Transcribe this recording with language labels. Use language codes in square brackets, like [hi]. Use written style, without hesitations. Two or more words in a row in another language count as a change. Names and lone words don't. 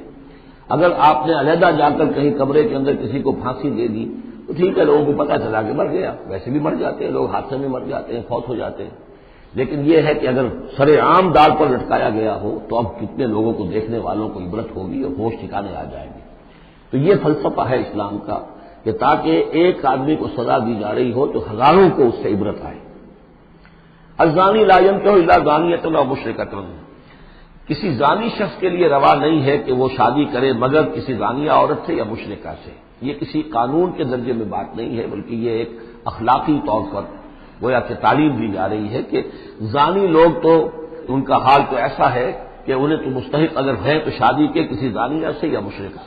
[ur] اگر آپ نے علیحدہ جا کر کہیں کمرے کے اندر کسی کو پھانسی دے دی تو ٹھیک ہے، لوگوں کو پتہ چلا کہ مر گیا، ویسے بھی مر جاتے ہیں لوگ، حادثے میں مر جاتے ہیں، فوت ہو جاتے ہیں، لیکن یہ ہے کہ اگر سر عام دار پر لٹکایا گیا ہو تو اب کتنے لوگوں کو، دیکھنے والوں کو عبرت ہوگی اور ہوش ٹھکانے آ جائے گی۔ تو یہ فلسفہ ہے اسلام کا کہ تاکہ ایک آدمی کو سزا دی جا رہی ہو تو ہزاروں کو اس سے عبرت آئے۔ [ar] الزانی لا ينکح الا زانیۃ او مشرکۃ، [ur] کسی زانی شخص کے لیے روا نہیں ہے کہ وہ شادی کرے مگر کسی زانیہ عورت سے یا مشرکہ سے۔ یہ کسی قانون کے درجے میں بات نہیں ہے، بلکہ یہ ایک اخلاقی طور پر گویا کہ تعلیم دی جا رہی ہے کہ زانی لوگ تو ان کا حال تو ایسا ہے کہ انہیں تو مستحق اگر ہے تو شادی کے کسی زانیہ سے یا مشرک سے۔